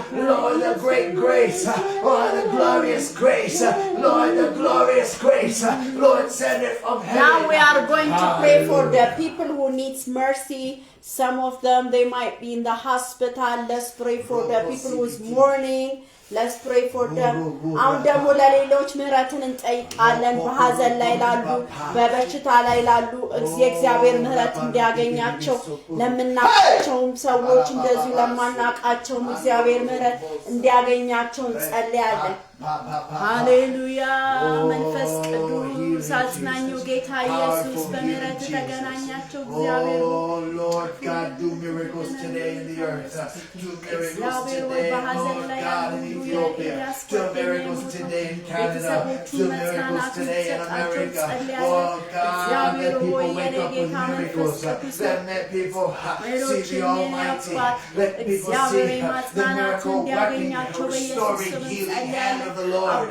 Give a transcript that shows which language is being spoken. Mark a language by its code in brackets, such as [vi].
[en] Lord, the great grace. Lord, the glorious grace. Lord, the glorious grace. Lord, send it from heaven. Now we are going to pray for the people who needs mercy. Some of them, they might be in the hospital. Let's pray for the people who's mourning. Let's pray for them. [am] አሁን ደግሞ ለሌሎች ምህረትን እንጠይቃለን። በሐዘን ላይ ላሉ፣ በበሽታ ላይ ላሉ እግዚአብሔር ምህረት እንዲያገኛቸው፣ ለምናቃቸውም ሰዎች እንደዚሁ ለማናቃቸውም እግዚአብሔር ምህረት እንዲያገኛቸው እንጸልያለን። ሃሌሉያ መንፈስ ቅዱስ አጽናኙ ጌታ ኢየሱስ በምህረት ተገናኛቸው እግዚአብሔር [en] Oh Lord God, do miracles today in the earth. Do miracles today, Lord God, in Ethiopia. Do miracles today in Canada. Do miracles today in America. Oh God, let people wake up with miracles. Let people see the Almighty. Let people see the miracle working, restoring, healing hand of the Lord.